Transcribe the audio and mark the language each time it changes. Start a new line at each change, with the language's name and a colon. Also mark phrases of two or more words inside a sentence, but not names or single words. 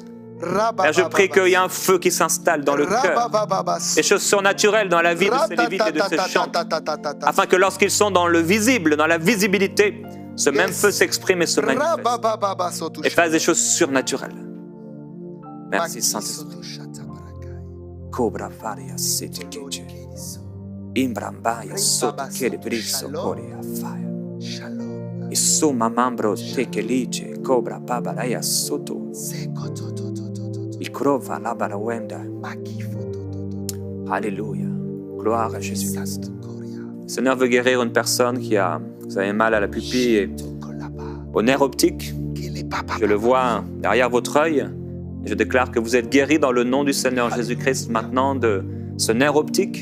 French: Père, je prie qu'il y ait un feu qui s'installe dans le cœur, des choses surnaturelles dans la vie de ces lévites et de ces chantres, afin que lorsqu'ils sont dans le visible, dans la visibilité, ce même feu s'exprime et se manifeste et fasse des choses surnaturelles. Merci Saint-Esprit. Cobra varia sete keche. Imbrambaya soto kerebriso korea fire. Shalom. Isuma mambro teke lice cobra babaraya soto. Ikrova labara wenda. Alléluia. Gloire à Jésus-Christ. Le Seigneur veut guérir une personne qui a, vous avez mal à la pupille et au nerf optique. Je le vois derrière votre œil. Je déclare que vous êtes guéri dans le nom du Seigneur Jésus-Christ maintenant de ce nerf optique.